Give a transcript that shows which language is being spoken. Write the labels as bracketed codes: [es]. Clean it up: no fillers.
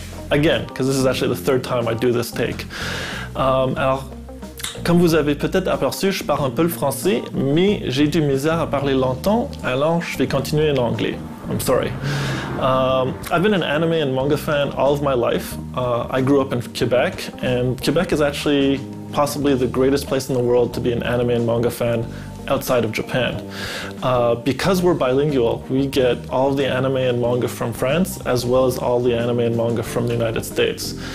[en] Again, because this is actually the third time I do this take. [fr] Alors, comme vous avez peut-être aperçu, je parle un peu le français, mais j'ai du misère à parler longtemps, alors je vais continuer en anglais. [en] I'm sorry. I've been an anime and manga fan all of my life. I grew up in Quebec, and Quebec is actually possibly the greatest place in the world to be an anime and manga fan outside of Japan. Because we're bilingual, we get all of the anime and manga from France, as well as all the anime and manga from the United States.